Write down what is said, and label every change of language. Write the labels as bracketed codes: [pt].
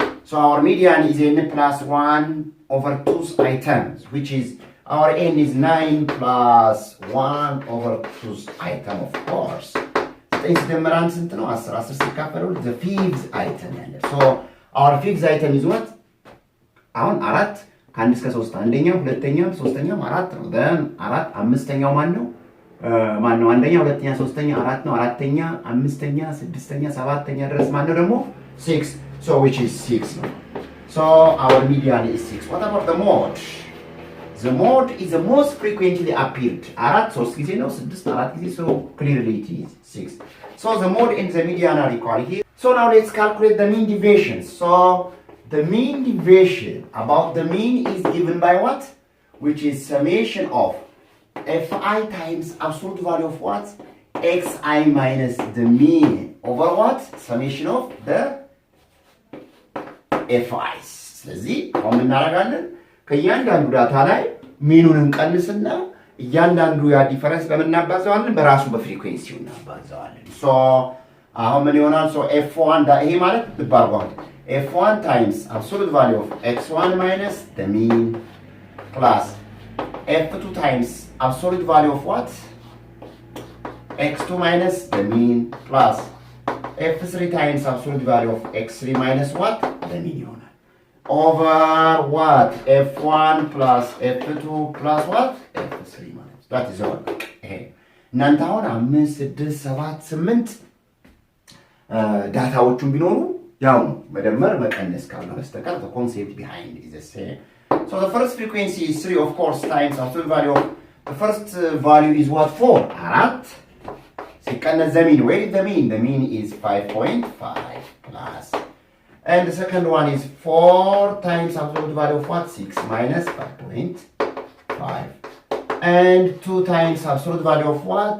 [en] So our median is n plus 1 over 2's items, which is our n is 9 plus 1 over 2's item, of course. The fifth item. So our fifth item is what? [am] አሁን አራት ከአንድ እስከ 3 አንደኛው ሁለተኛው ሶስተኛው አራት ነው። then አራት አምስተኛው ማን ነው? አንደኛ ሁለተኛ ሶስተኛ አራት ነው። አራተኛ አምስተኛ ስድስተኛ ሰባተኛ ድረስ ማን ነው ደግሞ 6. [en] So which is 6 ነው. So our median is 6. What about the mode? The mode is the most frequently appeared. [am] አራት 3 ጊዜ ነው 6 4 ጊዜ. [en] So clearly it is 6. So the mode and the median are equal here. So now let's calculate the mean deviation. So the mean deviation about the mean is given by what? Which is summation of fi times absolute value of what? Xi minus the mean over what? Summation of the fi's. [am] ስለዚህ አሁን እናደርጋለን ከእያንዳንዱ ዳታ ላይ ሚኑን እንቀንስና እያንዳንዱ ያ ዲፈረንስ በመናባዛዋለን በራሱ በፍሪኩዌንሲው እናባዛዋለን። ሶ አሁን ምን ይሆናል? [en] ሶ f1 [am] ይሄ ማለት ልባርጓል [en] f1 times absolute value of x1 minus the mean plus f2 times absolute value of what? x2 minus the mean plus f3 times absolute value of x3 minus what? The mean ይሆናል over what? f1 plus f2 plus what? f3 ማለት that is all. [am] እናንተ አሁን 5 6 7 8 ዳታዎቹን ቢኖሩ ያው መደመር መቀነስ ካለ በስተቀር [en] the concept behind is the same. So the first frequency is 3 of course times absolute value of the first value is what? 4 4 ሲቀነስ the mean. Where is the mean? The mean is 5.5 plus and the second one is 4 times absolute value of what? 6 minus 5.5 and 2 times absolute value of what?